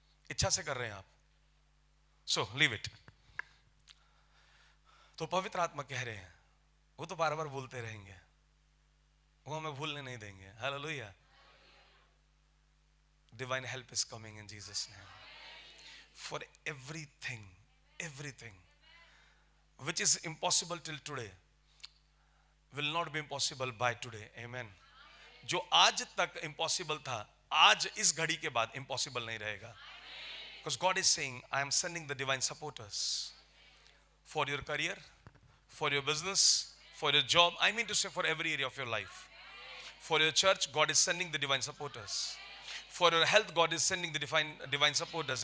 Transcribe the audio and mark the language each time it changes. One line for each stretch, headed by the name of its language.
Hindi: इच्छा से कर रहे हैं आप,
English: So leave it.
Hindi: तो पवित्र आत्मा कह रहे हैं, वो तो बार बार बोलते रहेंगे, वो हमें भूलने नहीं देंगे। Hallelujah.
English: Divine help is coming in Jesus name for everything. Everything which is impossible till today will not be impossible by today. Amen.
Hindi: जो आज तक impossible था, आज इस घड़ी के बाद impossible नहीं रहेगा।
English: Because God is saying, I am sending the divine supporters for your career, for your business, for your job. I mean to say for every area of your life. For your church, God is sending the divine supporters. For your health, God is sending the divine supporters.